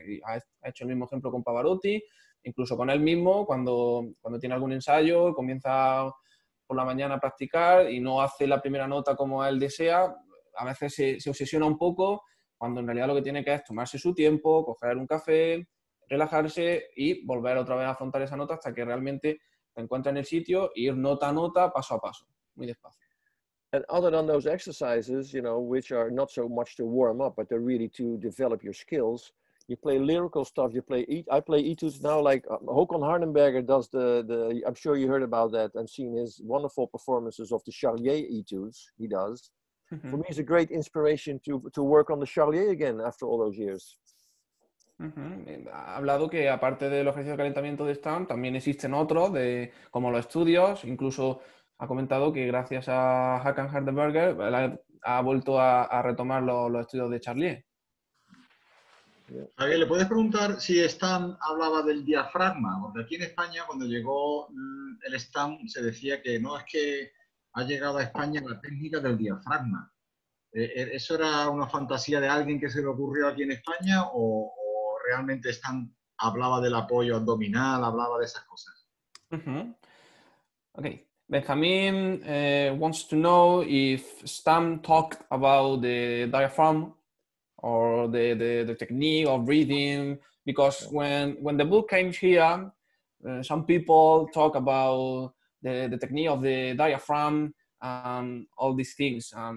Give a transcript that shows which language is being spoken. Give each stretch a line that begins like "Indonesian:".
Spanish: Y ha hecho el mismo ejemplo con Pavarotti, incluso con él mismo, cuando tiene algún ensayo, comienza por la mañana a practicar y no hace la primera nota como él desea, a veces se obsesiona un poco, cuando en realidad lo que tiene que es tomarse su tiempo, coger un café, relajarse y volver otra vez a afrontar esa nota hasta que realmente se encuentra en el sitio e ir nota a nota, paso a paso, muy despacio.
English: And other than those exercises, you know, which are not so much to warm up, but they're really to develop your skills, you play lyrical stuff. I play etudes now, like Håkon Hardenberger does I'm sure you heard about that and seen his wonderful performances of the Charlier etudes he does. For me, it's a great inspiration to work on the Charlier again after all those years.
Spanish: Ha hablado que aparte del ejercicio de calentamiento de Stam, también existen otros, como los estudios. Incluso ha comentado que gracias a Håkon Hardenberger ha vuelto a retomar los estudios de Charlier. Javier, ¿le puedes preguntar si Stam hablaba del diafragma? Porque aquí en España, cuando llegó el Stam, se decía que no, es que ha llegado a España la técnica del diafragma. ¿Eso era una fantasía de alguien que se le ocurrió aquí en España o realmente Stam hablaba del apoyo abdominal, hablaba de esas cosas?
English: Okay. Benjamin wants to know if Stam talked about the diaphragm or the technique of breathing, because when the book came here, some people talk about the technique of the diaphragm and all these things.